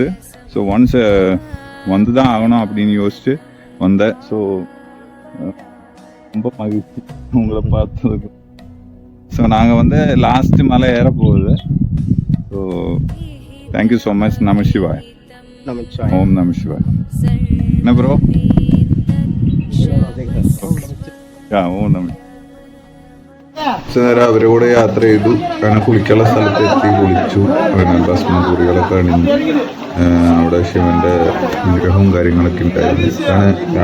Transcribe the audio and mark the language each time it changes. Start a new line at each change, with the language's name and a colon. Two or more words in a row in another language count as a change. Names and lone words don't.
English: so once
Tamil: வந்து தான் ஆகணும் அப்படின்னு யோசிச்சு வந்தேன். ஸோ ரொம்ப மகிழ்ச்சி உங்களை பார்த்ததுக்கு. ஸோ நாங்கள் வந்து லாஸ்ட் மலை ஏற போகுது.
English: so thank you so much.
Sanskrit: नम शिवाय. ओम् नम शिवाय.
Tamil: என்ன ப்ரோ?
Sanskrit: ओम् नम.
Malayalam: നേരെ അവരുടെ കൂടെ യാത്ര ചെയ്തു. അങ്ങനെ കുളിക്കാനുള്ള സ്ഥലത്ത് എത്തി, കുളിച്ചു. അങ്ങനെ ഭസ്മകുറികളൊക്കെ അണിഞ്ഞു. അവിടെ ശിവന്റെ വിഗ്രഹവും കാര്യങ്ങളൊക്കെ ഉണ്ടായിരുന്നു.